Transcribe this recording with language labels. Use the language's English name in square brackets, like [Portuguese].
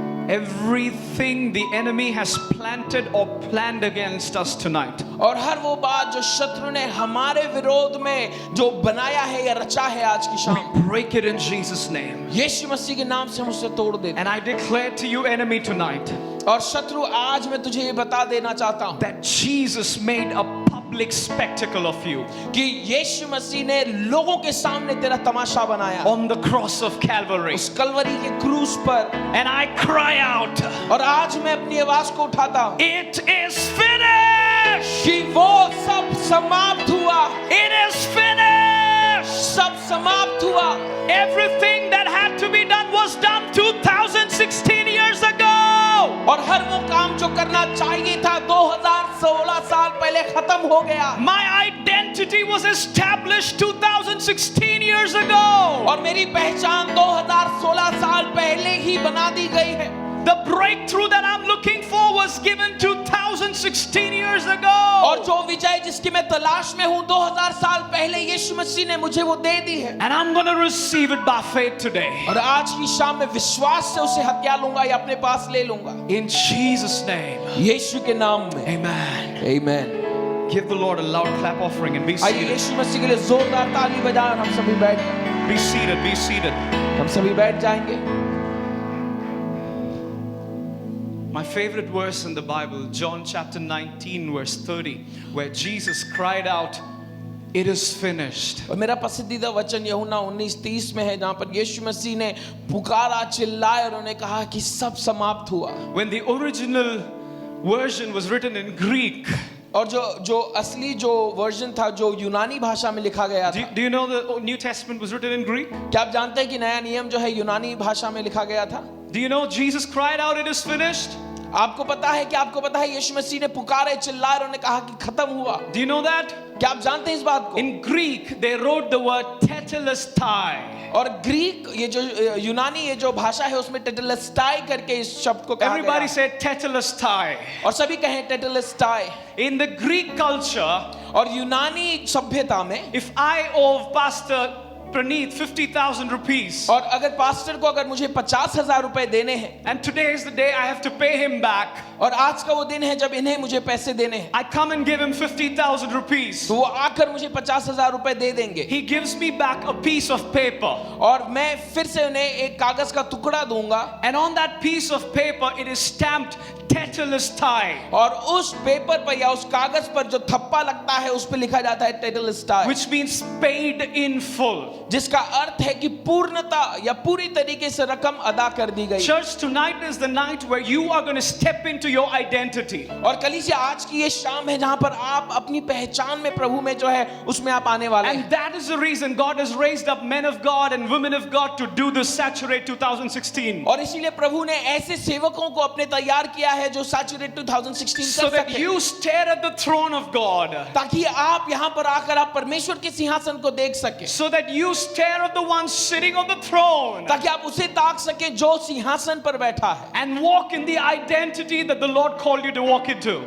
[English] everything the enemy has planted or planned against us tonight, [Hindi] और हर वो बात जो शत्रु ने हमारे विरोध में जो बनाया है या रचा है आज की शाम, [English] break it in Jesus' name. [Hindi] यीशु मसीह के नाम से हम उसे तोड़ देते [English] And I declare to you, enemy, tonight, [Hindi] हैं। और शत्रु आज मैं तुझे ये बता देना चाहता हूँ [English] that Jesus made a public public spectacle of you [Hindi] कि यीशु मसीह ने लोगों के सामने तेरा तमाशा बनाया [English] on the cross of Calvary. [Hindi] उस कलवरी के क्रूस पर। [English] And I cry out, [Hindi] और आज मैं अपनी आवाज को उठाता हूँ [English] it is finished! [Hindi] कि वो सब समाप्त हुआ, [English] It is finished! [Hindi] सब समाप्त हुआ। [English] Everything that had to be done was done 2016 years ago. [Hindi] और हर वो काम जो करना चाहिए था 2016 साल पहले खत्म हो गया। [English] My identity was established 2016 years ago. [Hindi] और मेरी पहचान 2016 साल पहले ही बना दी गई है। [English] The breakthrough that I'm looking for was given 2016 years ago. [Hindi] और जो विजय जिसकी मैं तलाश में हूँ 2000 साल पहले यीशु मसीह ने मुझे वो दे दी है। [English] And I'm going to receive it by faith today. [Hindi] और आज की शाम में विश्वास से उसे हत्या लूंगा या अपने पास ले लूंगा। [English] In Jesus' name. [Hindi] यीशु के नाम में। [English] Amen. Amen. Give the Lord a loud clap offering and be [Hindi] आइए [English] seated. [Hindi] यीशु मसीह के लिए जोरदार ताली बजाएं और हम सभी बैठ [English] Be seated. Be seated. [Hindi] हम सभी बैठ जाएंगे। [English] My favorite verse in the Bible, John chapter 19 verse 30, where Jesus cried out, "It is finished." [Hindi] और मेरा पसंदीदा वचन यूहन्ना 19:30 में है जहाँ पर यीशु मसीह ने पुकारा, चिल्लाया और उन्होंने कहा कि सब समाप्त हुआ। [English] When the original version was written in Greek, [Hindi] और जो असली जो वर्जन था जो यूनानी भाषा में लिखा गया था। [English] do you know the New Testament was written in Greek? [Hindi] क्या आप जानते हैं कि नया नियम जो है यूनानी भाषा में लिखा गया था? [English] Do you know Jesus cried out, "It is finished"? [Hindi] आपको पता है कि आपको पता है यीशु मसीह ने पुकारे, चिल्लाए और उन्होंने कहा कि खत्म हुआ। [English] Do you know that? [Hindi] क्या आप जानते हैं इस बात को? [English] In Greek, they wrote the word tetelestai. [Hindi] और ग्रीक ये जो यूनानी ये जो भाषा है उसमें टेटेलेस्टाई करके इस शब्द को कहा गया। [English] Everybody said tetelestai. [Hindi] और सभी कहें टेटेलेस्टाई। [English] In the Greek culture, [Hindi] और यूनानी सभ्यता में [English] if I owe Pastor Praneeth 50,000 rupees, [Hindi] और अगर पास्टर को अगर मुझे 50,000 रुपए देने हैं, [English] and today is the day I have to pay him back, [Hindi] और आज का वो दिन है जब इन्हें मुझे पैसे देने हैं, [English] I come and give him 50,000 rupees. [Hindi] तो वो आकर मुझे 50,000 रुपए दे देंगे। [English] He gives me back a piece of paper, [Hindi] और मैं फिर से उन्हें एक कागज का टुकड़ा दूंगा, [English] and on that piece of paper it is stamped tetelestai, [Hindi] और उस पेपर पर या उस कागज पर जो थप्पा लगता है उस पर लिखा जाता है टेटेलेस्टाई, [English] which means paid in full. [Hindi] जिसका अर्थ है कि पूर्णता या पूरी तरीके से रकम अदा कर दी गई। [English] Church, tonight is the night where you are going to step into your identity. [Hindi] और कलीसिया आज की ये शाम है जहां पर आप अपनी पहचान में प्रभु में जो है उसमें आप आने वाले हैं। [English] And that is the reason God has raised up men of God and women of God to do this Saturate 2016. [Hindi] और इसीलिए प्रभु ने ऐसे सेवकों को अपने तैयार किया है जो सैचुरेट 2016 [English] So [Hindi] कर [English] that [Hindi] सके, [English] you stare at the throne of God. [Hindi] ताकि आप यहाँ पर आकर आप परमेश्वर के सिंहासन को देख सके, [English] So that you stare at the one sitting on the throne. [Hindi] ताकि आप उसे ताक सके जो सिंहासन पर बैठा है, [English] And walk in the identity that the Lord called you to walk into.